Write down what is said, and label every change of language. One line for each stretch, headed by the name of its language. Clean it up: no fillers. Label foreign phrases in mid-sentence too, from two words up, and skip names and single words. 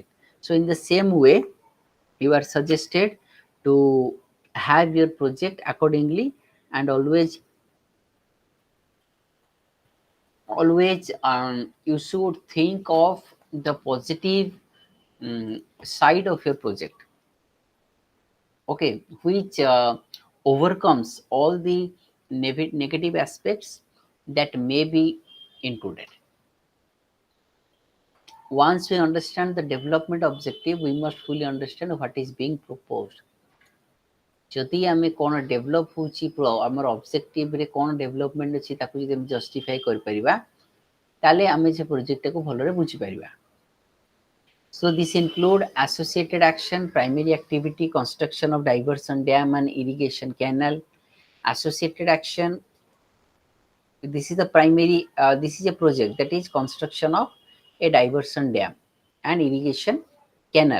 English: So in the same way, you are suggested to have your project accordingly, and always you should think of the positive side of your project, okay, which overcomes all the negative aspects that may be included. Once we understand the development objective, we must fully understand what is being proposed.
Odia: ଯଦି ଆମେ କ'ଣ ଡେଭଲପ୍ ହେଉଛି ଆମର ଅବଜେକ୍ଟିଭରେ କ'ଣ ଡେଭଲପମେଣ୍ଟ ଅଛି ତାକୁ ଯଦି ଆମେ ଜଷ୍ଟିଫାଇ କରିପାରିବା, ତାହେଲେ ଆମେ ସେ ପ୍ରୋଜେକ୍ଟଟାକୁ ଭଲରେ ବୁଝିପାରିବା.
English: So this include associated action, primary activity, construction of diversion dam and irrigation canal. Associated action, this is the primary, this is a project that is construction of a diversion dam and irrigation canal.